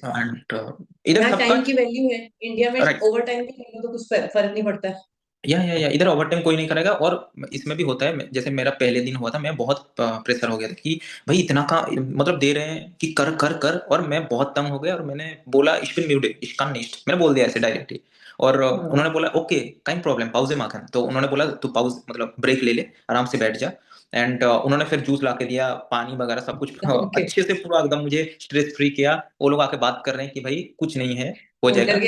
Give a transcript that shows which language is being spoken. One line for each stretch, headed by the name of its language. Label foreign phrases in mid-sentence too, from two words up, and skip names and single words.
Hindi: एंड इधर यहाँ सबका टाइम की वैल्यू है, इंडिया में राइट। ओवर टाइम भी करेंगे तो कुछ फर्क नहीं पड़ता है। या इधर ओवरटाइम कोई नहीं करेगा। और इसमें भी होता है, जैसे मेरा पहले दिन हुआ था, मैं बहुत प्रेशर हो गया था कि भाई इतना का मतलब दे रहे हैं कि कर कर कर, और मैं बहुत तंग हो गया, और मैंने बोला
German: ich bin müde, ich kann nicht,
Hindi: मैंने बोल दिया ऐसे डायरेक्टली। और हाँ। उन्होंने बोला ओके,
German: kein Problem, Pause machen,
Hindi: तो उन्होंने बोला तू पाउज मतलब ब्रेक ले ले, आराम से बैठ जा। एंड उन्होंने फिर जूस ला के दिया, पानी वगैरह सब कुछ ओके। अच्छे से पूरा एकदम मुझे स्ट्रेस फ्री किया। वो लोग आके बात कर रहे हैं कि भाई कुछ नहीं है, हो फोन जाएगा।